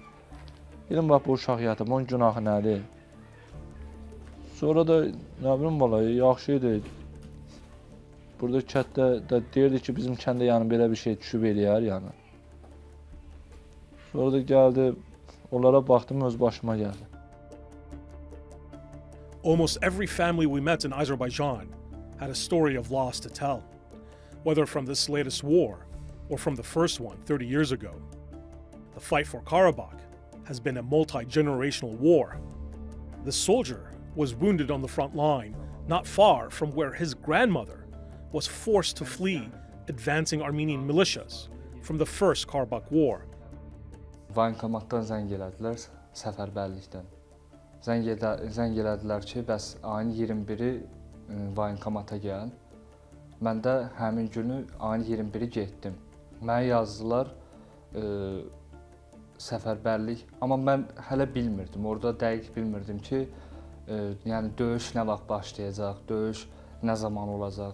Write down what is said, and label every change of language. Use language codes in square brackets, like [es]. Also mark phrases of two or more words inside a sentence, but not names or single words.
[az] Dedim, bax, bu uşaq yatıb, onun günahı nədir? Sonra da, nə bilim, valla, yaxşı idi. Burada kətdə də deyirdi ki, bizim kəndə yəni belə bir şey düşüb eləyər, yəni. Sonra da gəldi, onlara baxdım, öz başıma gəldi. [en] Almost every family we met in Azerbaijan had a story of loss to tell, whether from this latest war or from the first one 30 years ago. The fight for Karabakh has been a multi-generational war. The soldier was wounded on the front line, not far from where his grandmother was forced to flee advancing Armenian militias from the first Karabakh War. [az] Voyinkomatdan zəng elədilər, səfərbərlikdən. Zəng elədilər ki, bəs ayın 21-i voyinkomata gəl. Mən də həmin günü ayın 21-i getdim. Mənə yazdılar səfərbərlik, amma mən hələ bilmirdim, orada dəqiq bilmirdim ki, yəni döyüş nə vaxt başlayacaq, döyüş nə zaman olacaq.